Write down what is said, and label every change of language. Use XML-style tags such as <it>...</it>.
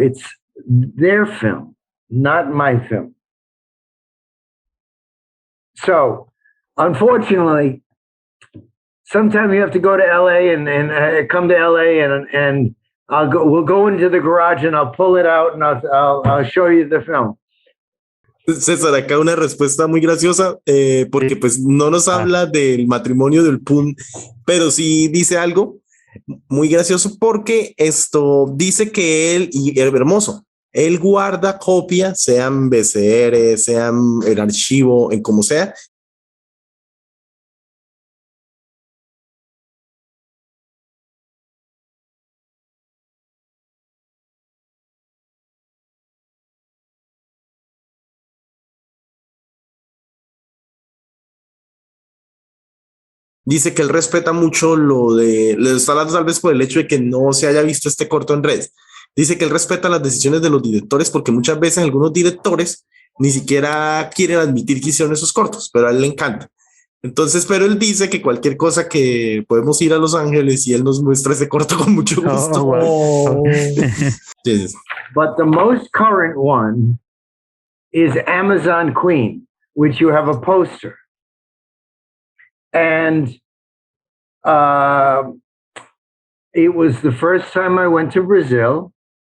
<en>It's their film, not my film. So, unfortunately, sometimes you have to go to LA and come to LA and we'll go into the garage and I'll pull it out and I'll show you the film.</en> <es>César, acá una respuesta muy graciosa, porque pues no nos habla del matrimonio del Pun, pero sí dice algo muy gracioso porque esto dice que él, y hermoso, él guarda copia, sean VCR, sean el archivo, en como sea. Dice que él respeta mucho le está hablando tal vez por el hecho de que no se haya visto este corto en redes. Dice que él respeta las decisiones de los directores porque muchas veces algunos directores ni siquiera quieren admitir que hicieron esos cortos, pero a él le encanta. Entonces, pero él dice que cualquier cosa que podemos ir a Los Ángeles y él nos muestra ese corto con mucho gusto. Oh.</es> <en>Yes. But the most current one is Amazon Queen, which you have a poster. And It was the first time I went to Brazil.</en>